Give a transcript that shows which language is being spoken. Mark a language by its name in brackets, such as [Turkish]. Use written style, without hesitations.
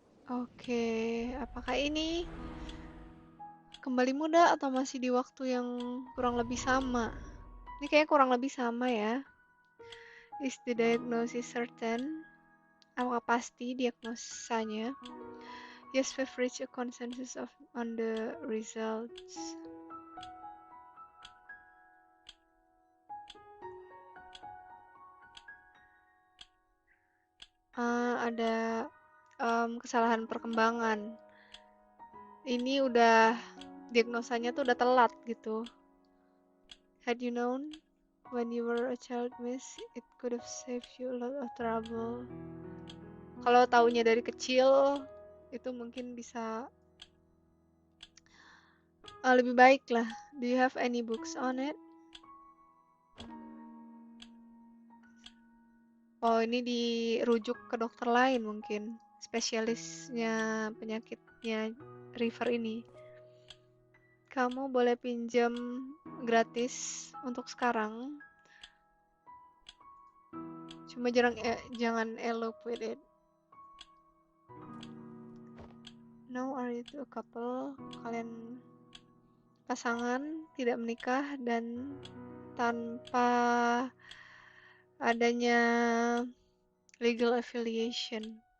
[Indonesian] Oke, apakah ini kembali muda atau masih di waktu yang kurang lebih sama? Ini kayaknya kurang lebih sama ya. [English] Is the diagnosis certain? [Indonesian] Apakah pasti diagnosanya? [English] Yes, we've reached a consensus on the results. [Indonesian] Ada kesalahan perkembangan. ini udah diagnosanya tuh udah telat gitu. [English] Had you known when you were a child, miss, it could have saved you a lot of trouble. [Indonesian] Kalau taunya dari kecil, itu mungkin bisa lebih baik lah. [English] Do you have any books on it? [Indonesian] Oh, ini dirujuk ke dokter lain mungkin. Spesialisnya penyakitnya River ini. Kamu boleh pinjam gratis untuk sekarang. Cuma jangan [English] elope with it. Now are you two a couple? [Indonesian] Kalian pasangan tidak menikah dan tanpa adanya legal affiliation.